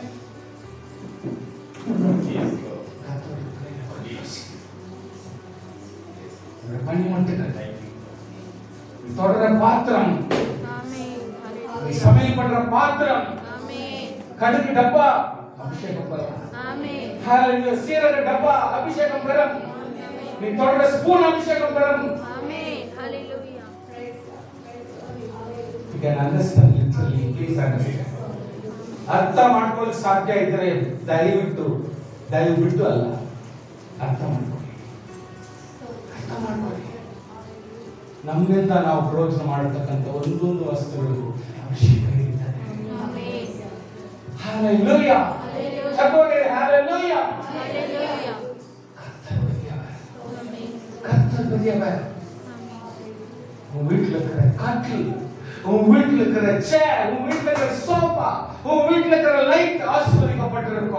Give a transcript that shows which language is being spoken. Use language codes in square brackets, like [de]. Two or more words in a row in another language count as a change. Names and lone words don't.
[ta] தொடர பாத்திரம், சமையல் பண்ற பாத்திரம், கடுகு டப்பா அபிஷேகம் பெறும். ஹalleluya. சீரக டப்பா அபிஷேகம் பெறும். நீ தொடர ஸ்பூன் அபிஷேகம் பெறும். Hallelujah. [en] You can understand literally, please understand. [kn] ಅರ್ಥ ಮಾಡ್ಕೊಳ್ಳೋಕೆ ಸಾಧ್ಯ ಇದ್ರೆ ದಯವಿಟ್ಟು ಅಲ್ಲ, ಅರ್ಥ ಮಾಡ್ಕೊಳ್ಳಿ. ನಮ್ಮಿಂದ ನಾವು ಪ್ರಯೋಜನ ಮಾಡತಕ್ಕಂಥ ಒಂದೊಂದು ವಸ್ತುಗಳು ಅಭಿಷೇಕ ಇರುತ್ತದೆ. Hallelujah. Hallelujah. Hallelujah. [ta] கர்த்தர் பெரியவர். உன் வீட்டுல இருக்கிற கட்டில், உன் வீட்டுல இருக்கிற சேர், உன் வீட்டுல இருக்கிற சோஃபா, உன் வீட்டுல இருக்கிற லைட் ஆசீர்வதிக்கப்பட்டிருக்கும்.